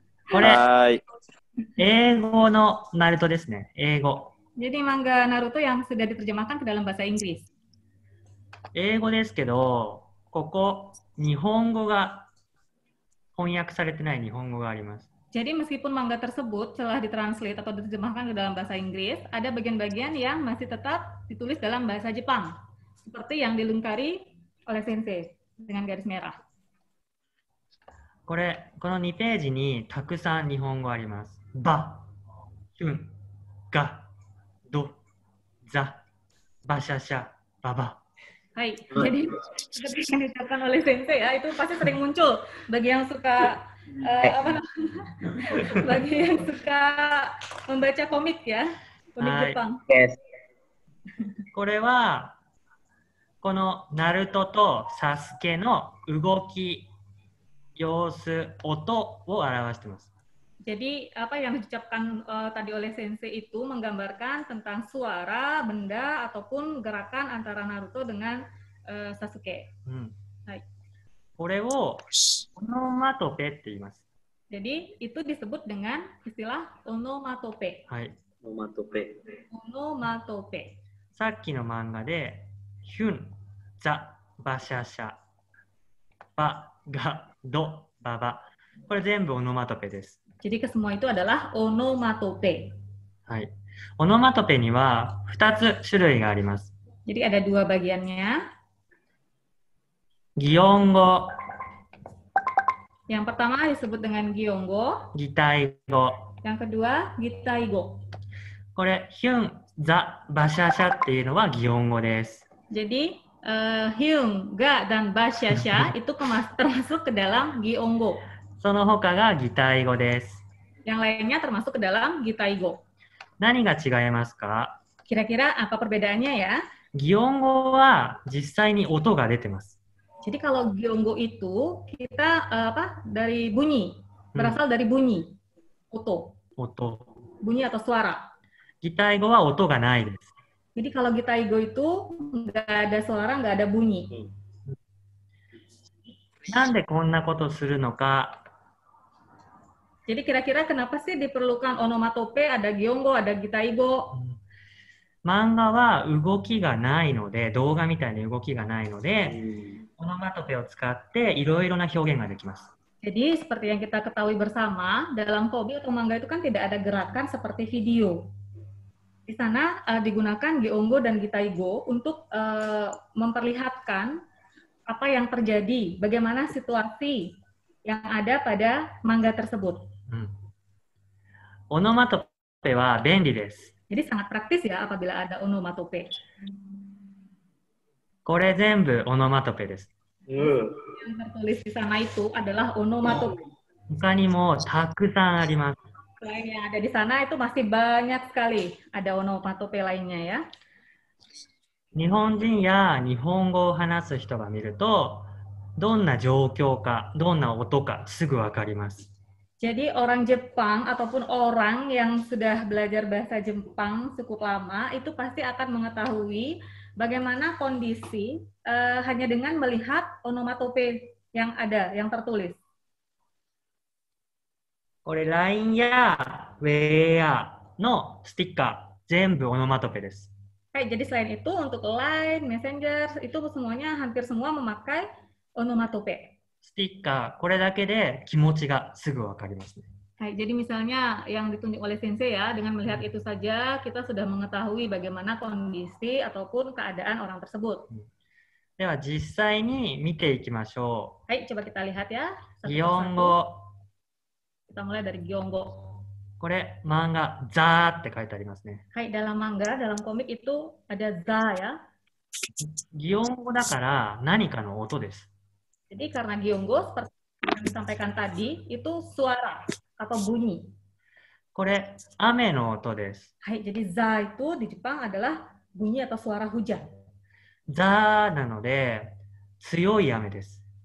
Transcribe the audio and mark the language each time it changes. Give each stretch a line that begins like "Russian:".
Japanese: これ英語のナルトですね。英語。
Indonesian: Jadi manga Naruto yang sudah diterjemahkan ke dalam bahasa Inggris.
Japanese: 英語ですけど、ここ日本語が翻訳されてない日本語があります。
Indonesian: Jadi meskipun manga tersebut telah ditranslate atau diterjemahkan ke dalam bahasa Inggris, ada bagian-bagian yang masih tetap ditulis dalam bahasa Jepang, seperti yang dilengkari oleh Sensei dengan garis merah.
Japanese: この2ページにたくさん日本語あります。ば、ひゅん、が、ど、ざ、ばしゃしゃ、ばば。
Indonesian: Jadi seperti yang diucapkan oleh Sensei ya, itu pasti sering muncul bagi yang suka bagi yang suka membaca komik ya, komik Jepang.
English: Yes.
Japanese: これはこのナルトとサスケの動き、様子、音を表しています。
Indonesian: Jadi apa yang diucapkan tadi oleh Sensei itu menggambarkan tentang suara, benda ataupun gerakan antara Naruto dengan Sasuke.
Japanese: これをオノマトペって言います。
Indonesian: Jadi itu disebut dengan istilah onomatope.
Japanese: オノマトペ。
Indonesian: Onomatope.
Japanese: さっきの漫画でヒュン、ザ、バシャシャ、バ、ガ、ド、ババ。これ全部オノマトペです。
Indonesian: Jadi kesemua itu adalah onomatope.
Japanese: オノマトペには2つ種類があります。
Indonesian: Jadi ada dua bagiannya.
Japanese: 擬音語、
Indonesian: Yang pertama disebut dengan Gyongo,
Japanese: 擬態語。
Indonesian: yang kedua Gitaigo.
Japanese: これヒュン、ザ、バシャシャっていうのは擬音語です。
Indonesian: Jadi Hyung, Ga, dan Basyasha itu termasuk ke dalam Gyeonggo.
Japanese: その他が擬態語です。
Indonesian: Yang lainnya termasuk ke dalam Gitaigo.
Japanese: 何が違いますか？
Indonesian: Kira-kira apa perbedaannya ya?
Japanese: 擬音語は実際に音が出てます。
Indonesian: Jadi kalau Gyeonggo itu kita dari bunyi, berasal dari bunyi, oto,
Japanese: 音。
Indonesian: bunyi atau suara.
Japanese: 擬態語は音がないです。
Indonesian: Jadi kalau Gitaigo itu nggak ada suara, nggak ada bunyi.
Japanese: なんでこんなことするのか。
Indonesian: Jadi kira-kira kenapa sih diperlukan onomatope, ada Gyeonggo, ada Gitaigo?
Japanese: 漫画は動きがないので、動画みたいな動きがないので、オノマトペを使っていろいろな表現ができます。
Indonesian: Jadi seperti yang kita ketahui bersama, dalam kobi atau manga itu kan tidak ada gerakan seperti video. Di sana digunakan Gyeonggo dan Gitaigo untuk memperlihatkan apa yang terjadi, bagaimana situasi yang ada pada manga tersebut.
Japanese: オノマトペは便利です。
Indonesian: Jadi sangat praktis ya apabila ada onomatope.
Japanese: これ全部オノマトペです。
Indonesian: Yang tertulis di sana itu adalah onomatope.
Japanese: 他にもたくさんあります。
Indonesian: Selain yang ada di sana itu masih banyak sekali ada onomatope lainnya ya.
Japanese: 日本人や日本語を話す人が見ると、どんな状況か、どんな音かすぐわかります。
Indonesian: Jadi orang Jepang ataupun orang yang sudah belajar bahasa Jepang cukup lama itu pasti akan mengetahui bagaimana kondisi hanya dengan melihat onomatope yang ada, yang tertulis.
Japanese: これ LINE や Wear のスティッカー、全部オノマトペです。
Indonesian: Jadi selain itu untuk Line, Messenger itu semuanya hampir semua memakai onomatope.
Japanese: スティッカー、これだけで気持ちがすぐわかりますね。
Indonesian: Jadi misalnya yang ditunjuk oleh sensei ya, dengan melihat itu saja kita sudah mengetahui bagaimana kondisi ataupun keadaan orang tersebut.
Japanese: では実際に見ていきましょ
Indonesian: Coba kita lihat ya.
Japanese: う。擬音語、
Indonesian: Kita mulai dari Gyeonggo.
Japanese: これ漫画ザーって書いてありますね。
Indonesian: Dalam manga, dalam komik itu ada za ya.
Japanese: 擬音語だから何かの音です。
Indonesian: Jadi karena Gyeonggo seperti yang disampaikan tadi itu suara atau bunyi.
Japanese: これ雨の音です。
Indonesian: Jadi za itu di Jepang adalah bunyi atau suara hujan.
Japanese: ザーなので強い雨です。